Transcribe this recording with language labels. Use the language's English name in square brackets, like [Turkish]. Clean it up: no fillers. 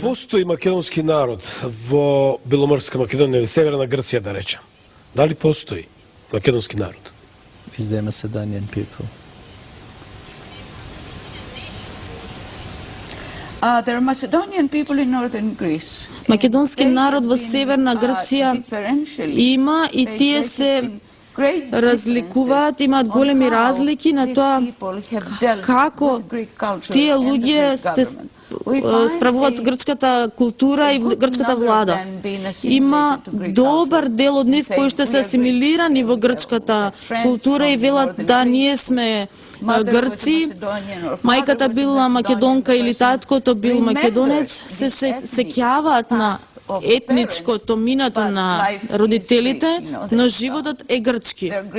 [Macedonian] Дали постои македонски народ во Беломорска Македонија или Северна Грција, да речем? Дали постои македонски народ? [English] Is there Macedonian people? There are Macedonian people in northern Greece. [Macedonian] Македонски народ во Северна Грција има и тие се разликуваат, имаат големи разлики на тоа како тие луѓе се справуваат со грчката култура и грчката влада. Има добар дел од нив кои што се асимилирани во грчката култура и велат да ние сме грци, мајката била македонка или таткото бил македонец, се сеќаваат на етничкото минато на родителите, но животот е грчки.